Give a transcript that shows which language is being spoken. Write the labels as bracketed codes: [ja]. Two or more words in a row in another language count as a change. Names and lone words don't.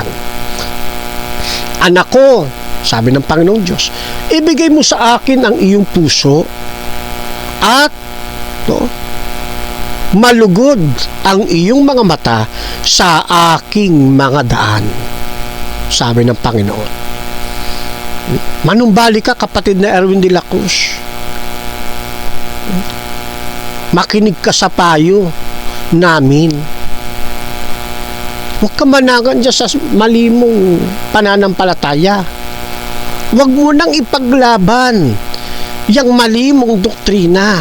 [tl] Anak ko, sabi ng Panginoong Diyos, ibigay mo sa akin ang iyong puso at malugod ang iyong mga mata sa aking mga daan. sabi ng Panginoon. Manumbalik ka, kapatid na Erwin de la Cruz. Makinig ka sa payo namin. Huwag ka manangan dyan sa mali mong pananampalataya. Huwag mo nang ipaglaban yung mali mong doktrina.